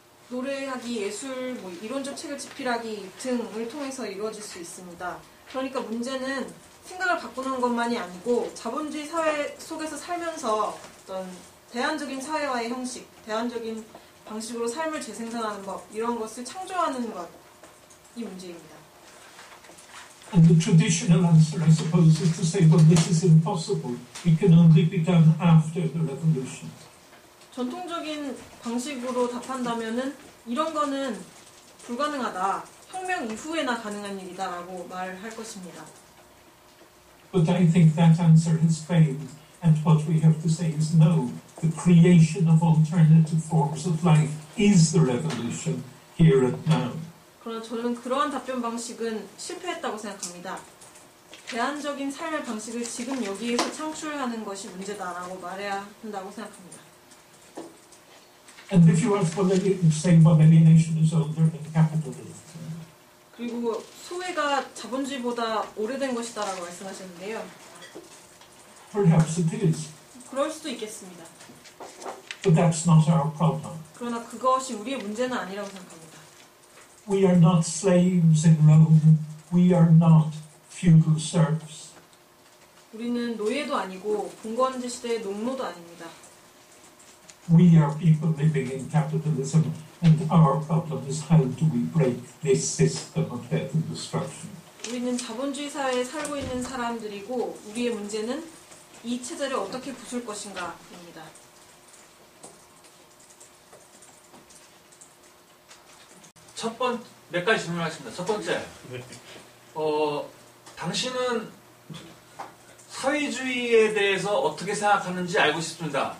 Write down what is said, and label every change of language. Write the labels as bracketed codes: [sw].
[ko] 노래하기, 예술, 이론적 책을 집필하기 등을 통해서 이루어질 수 있습니다. 그러니까 문제는 생각을 바꾸는 것만이 아니고 자본주의 사회 속에서 살면서 어떤 대안적인 사회화의 형식, 대안적인 방식으로 삶을 재생산하는 법, 이런 것을 창조하는 것이 문제입니다. [en] And the traditional answer, I suppose, is to say, well, this is impossible. It can only be done after the revolution. [ko] 전통적인 방식으로 답한다면은 이런 거는 불가능하다. 혁명 이후에나 가능한 일이다라고 말할 것입니다. [en] But I think that answer has failed, and what we have to say is no. The creation of alternative forms of life is the revolution here and now. [ko] 그러나 저는 그러한 답변 방식은 실패했다고 생각합니다. 대안적인 삶의 방식을 지금 여기에서 창출하는 것이 문제다라고 말해야 한다고 생각합니다. [en] And if you ask, well, say, well, alienation is older than capitalism. [ko] 그리고 소외가 자본주의보다 오래된 것이다라고 말씀하셨는데요. [en] Perhaps it is. [ko] 그럴 수도 있겠습니다. [en] But that's not our problem. [ko] 그러나 그것이 우리의 문제는 아니라고 생각합니다. [en] We are not slaves in Rome. We are not feudal serfs. [ko] 우리는 노예도 아니고 봉건제 시대의 농노도 아닙니다. [en] We are people living in capitalism, and our problem is how do we break this system of death and destruction. [ko] 우리는 자본주의 사회에 살고 있는 사람들이고 우리의 문제는 이 체제를 어떻게 부술 것인가입니다. 몇 가지 질문하겠습니다. 첫 번째, 당신은 사회주의에 대해서 어떻게 생각하는지 알고 싶습니다.